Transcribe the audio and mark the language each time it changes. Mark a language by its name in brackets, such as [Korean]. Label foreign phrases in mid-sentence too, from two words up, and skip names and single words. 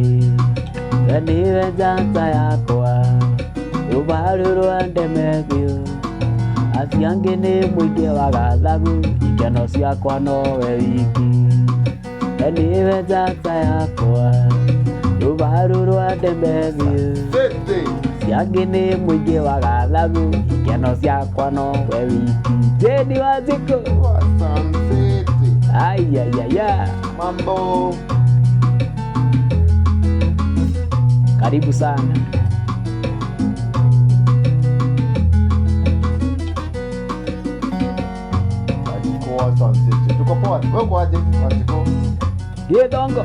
[Kikuyu] We nĩwe njata yakwa rũbaru rwa ndemethio acio angĩ nĩ mũingĩ wa gathagu ikeno ciakwa nowe wiki. We nĩwe njata yakwa rũbaru rwa ndemethio acio angĩ nĩ mũingĩ wa gathagu ikeno ciakwa nowe wiki. Jeni Wanjikũ ayayaya [Swahili] Mambo. Karibu sana. Tuko poa. Wewe kwaje? Wanjikũ? [Kikuyu] Gĩthongo.